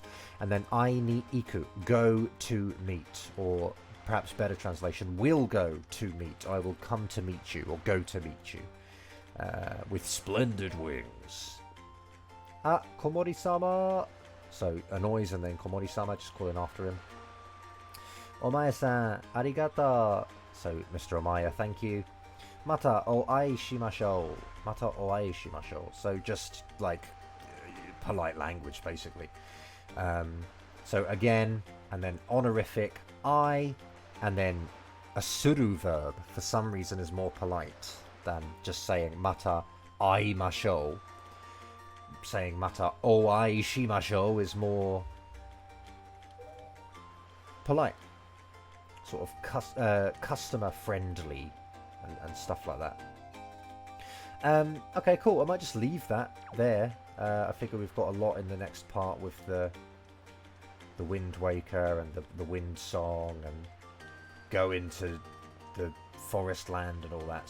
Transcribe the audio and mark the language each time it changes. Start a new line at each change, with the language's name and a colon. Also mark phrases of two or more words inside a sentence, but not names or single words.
English: And then
Japanese: 会いに行く,
English: go to meet, or perhaps better translation, will go to meet. I will come to meet you, or go to meet you, with splendid wings. Ah, Komori-sama. So a noise and then Komori-sama, just calling after him.
Japanese: Omae-san, arigato.
English: So Mr. Omae, thank you.
Japanese: またお会いしましょう. またお会いしましょう.
English: So just like polite language, basically. So again, and then honorific I, and then a suru verb for some reason is more polite than just saying
Japanese: また会いましょう.
English: Saying
Japanese: またお会いしましょう
English: is more polite, sort of customer friendly and stuff like that. Okay, cool. I might just leave that there. I figure we've got a lot in the next part with the Wind Waker and the Wind Song, and go into the Forest Land and all that.